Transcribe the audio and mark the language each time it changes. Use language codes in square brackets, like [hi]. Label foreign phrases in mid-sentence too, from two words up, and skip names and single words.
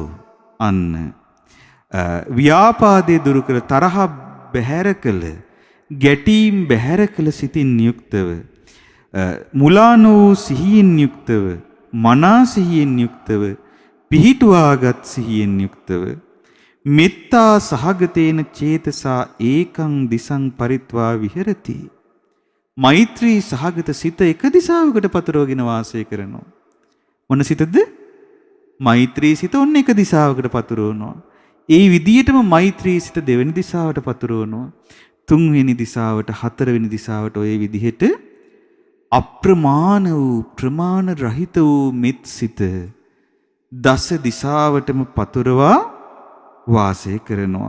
[si] අන්න ව්‍යාපාදේ දුරු කළ තරහ බැහැර කළ ගැටීම් බැහැර කළ සිතින් යුක්තව මුලාන වූ සිහියෙන් යුක්තව මනා සිහියෙන් යුක්තව පිහිටුවාගත් සිහියෙන් යුක්තව [pi] මෙත්තා සහගතේන චේතසා ඒකං දිසං පරිත්වා විහෙරති. [si] මෛත්‍රී සහගත සිත එක දිශාවකට පතරවගෙන වාසය කරනවා. මොන සිතද? මෛත්‍රී සිත ඔන්න එක දිශාවකට පතරවනවා. ඒ විදියටම මෛත්‍රී සිත දෙවෙනි දිශාවට පතරවනවා. තුන්වෙනි දිශාවට, හතරවෙනි දිශාවට ඔය විදිහට අප්‍රමාණ වූ ප්‍රමාණ රහිත වූ මෙත් සිත දස දිශාවටම පතුරවා වාසය කරනවා.